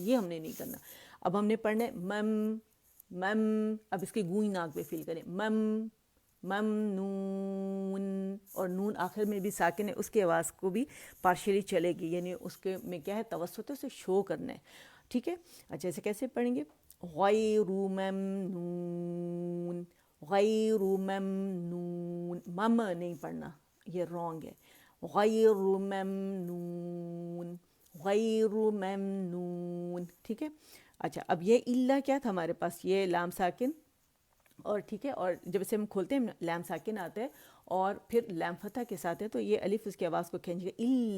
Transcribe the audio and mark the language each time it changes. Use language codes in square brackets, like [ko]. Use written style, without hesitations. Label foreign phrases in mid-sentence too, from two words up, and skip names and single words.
[ur] یہ ہم نے نہیں کرنا. اب ہم نے پڑھنا ہے مم، مم. اب اس کی گونج ناک پہ فیل کریں. [ar] مم، ممنون. [ur] اور نون آخر میں بھی ساکن ہے، اس کی آواز کو بھی پارشلی چلے گی، یعنی اس کے میں کیا ہے؟ توسط ہے، اسے شو کرنا ہے. ٹھیک ہے. اچھا اسے کیسے پڑھیں گے؟ [ar] غیر ممنون، غیر ممنون. [ur] مم نہیں پڑھنا، یہ رانگ ہے. [ar] غیر ممنون، غیر ممنون. [ur] ٹھیک ہے. اچھا اب یہ الا کیا تھا ہمارے پاس؟ یہ لام ساکن. اور ٹھیک ہے. اور جب اسے ہم کھولتے ہیں لام ساکن آتا ہے اور پھر لام فتح کے ساتھ ہے، تو یہ الف اس کی آواز کو کھینچ گئے.